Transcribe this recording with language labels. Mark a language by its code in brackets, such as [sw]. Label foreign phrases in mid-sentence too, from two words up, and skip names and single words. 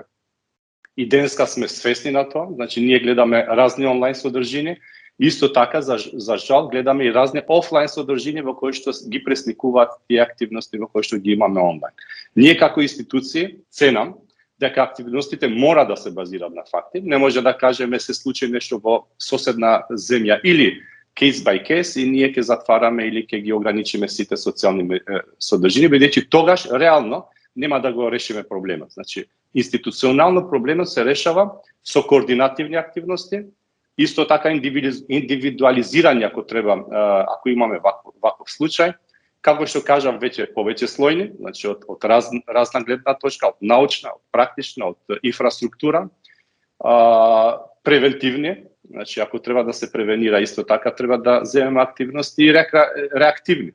[mk] И денеска сме свесни на тоа, значи ние гледаме разни онлайн содржини, исто така за жал гледаме и разни офлайн содржини во кои што ги пресликуваат тие активности во кои што ги имаме онлайн. Ние како институции ценам дека активностите мора да се базираат на факти. Не може да кажеме се случи нешто во соседна земја или [en] case by case [mk] и ние ќе затвараме или ќе ги ограничиме сите социјални содржини, бидејќи тогаш реално нема да го решиме проблемот. Значи, институционално проблемот се решава со координативни активности, исто така индивидуализирање ако треба, ако имаме ваков случај, како што кажам, повеќе слојни, значи од разна гледна точка, од научна, од практична, од инфраструктура, превентивни, значи ако треба да се превенира, исто така треба да земеме активности и реактивни.